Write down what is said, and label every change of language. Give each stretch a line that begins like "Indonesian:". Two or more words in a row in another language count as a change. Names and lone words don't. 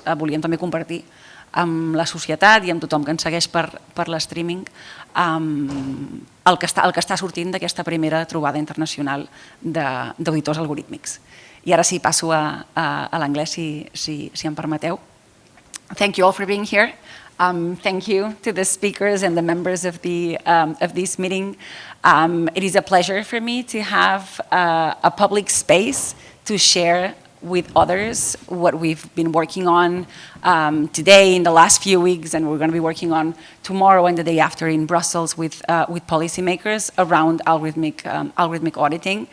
Catalan: Volíem també compartir amb la societat i amb tothom que ens segueix per l'streaming el que està sortint d'aquesta primera trobada internacional d'auditors algorítmics. I ara sí, passo a l'anglès, si em permeteu.
English: Thank you all for being here. Thank you to the speakers and the members of this meeting. It is a pleasure for me to have a public space to share with others what we've been working on today, in the last few weeks, and we're going to be working on tomorrow and the day after in Brussels with policymakers around algorithmic auditing.